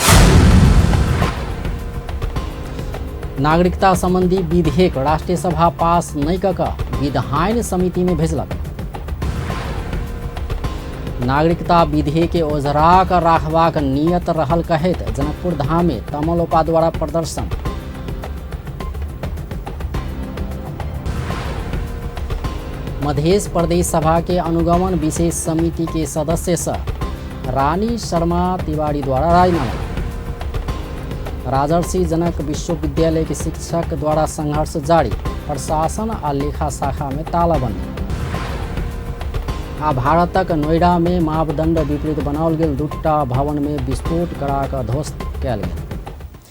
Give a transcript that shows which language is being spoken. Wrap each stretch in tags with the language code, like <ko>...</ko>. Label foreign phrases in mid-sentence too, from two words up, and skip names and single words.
<mai>नागरिकता संबंधी विधेयक राष्ट्रीय सभा पास नहीं कऽ विधायन समिति में भेजलक। नागरिकता विधेयक के ओझरा कऽ राखबाक नियत रहल कहैत जनकपुर धाम में तमलोपा द्वारा प्रदर्शन। मध्य प्रदेश सभा के अनुगमन विशेष समिति के सदस्य से रानी शर्मा तिवारी द्वारा राजीनामा। राजर्षि जनक विश्वविद्यालय के शिक्षक द्वारा संघर्ष जारी, प्रशासन आ लेखा शाखा में तालाबंदी। आ भारतक नोएडा में मापदंड विपरीत बनाओल गेल दूटा भवन में विस्फोट करा कऽ ध्वस्त कयल गेल।</mai>